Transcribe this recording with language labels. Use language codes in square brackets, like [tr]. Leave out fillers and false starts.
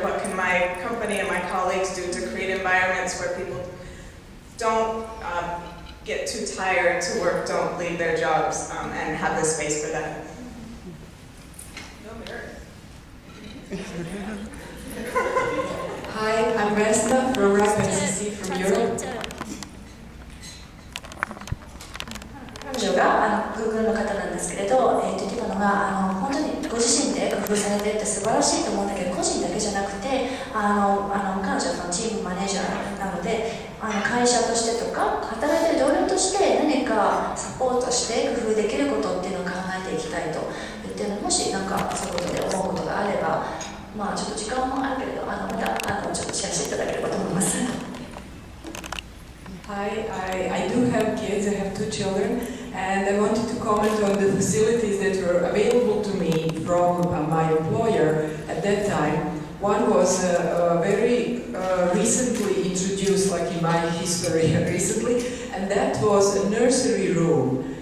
[en] What can my company and my colleagues do to create environments where people don't get too tired to work, don't leave their jobs, and have the space for that? Hi, I'm Vesna from RAPNCC from Europe. [ja] 彼女がGoogle の方なんですけれど、言ってたのが本当にご自身で工夫されてって素晴らしいと思うんだけど、個人だけじゃなくて彼女はそのチームマネージャーなので会社としてとか働いている同僚として何かサポートして工夫できることっていうのを考えていきたいと言ってるので、もしなんかそういうことで思うことがあれば、ちょっと時間もあるけれどまたちょっとシェアしていただければと思います。 [en] Hi, I do have kids, I have 2 children, and I wanted to comment on the facilities that were available to me from my employer at that time. One was very recently introduced, like in my history recently, and that was a nursery room.